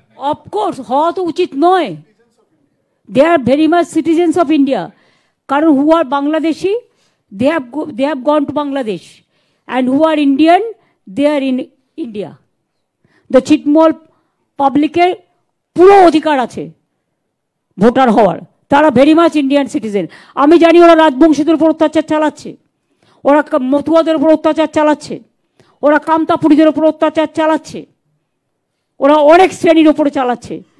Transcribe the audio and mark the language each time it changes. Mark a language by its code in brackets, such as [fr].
[en] Of course, [bn] হওয়া তো উচিত নয়। [en] They are very much citizens of India. কারণ who are Bangladeshi, they have gone to Bangladesh. And who are Indian, they are in India. [bn] The ছিটমহল পাবলিকের পুরো অধিকার আছে ভোটার হওয়ার। তারা [en] Very much Indian citizen. [bn] আমি জানি ওরা রাজবংশীদের উপর অত্যাচার চালাচ্ছে, ওরা মতুয়াদের উপর অত্যাচার চালাচ্ছে, ওরা কামতাপুরীদের উপর অত্যাচার চালাচ্ছে, ওরা অনেক শ্রেণীর ওপরে চালাচ্ছে।